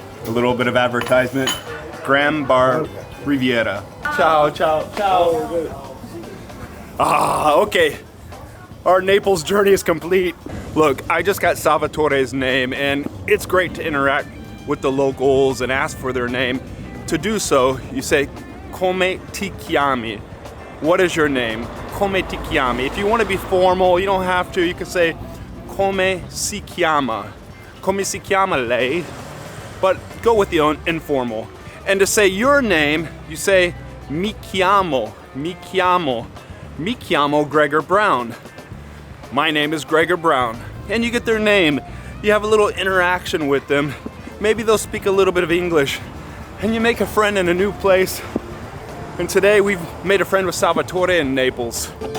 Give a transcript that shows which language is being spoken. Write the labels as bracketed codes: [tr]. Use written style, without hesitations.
[en] A little bit of advertisement. Graham Bar Riviera. [it] Ciao, ciao, ciao. Ah, okay. [en] Our Naples journey is complete. Look, I just got Salvatore's name, and it's great to interact with the locals and ask for their name. To do so, you say, [it] come ti chiami? [en] What is your name? [it] Come ti chiami? [en] If you want to be formal, you don't have to. You can say, [it] come si chiama? Come si chiama lei? [en] But go with the informal. And to say your name, you say, [it] mi chiamo, mi chiamo, mi chiamo Gregor Brown. [en] My name is Gregor Brown. And you get their name. You have a little interaction with them. Maybe they'll speak a little bit of English. And you make a friend in a new place. And today we've made a friend with Salvatore in Naples.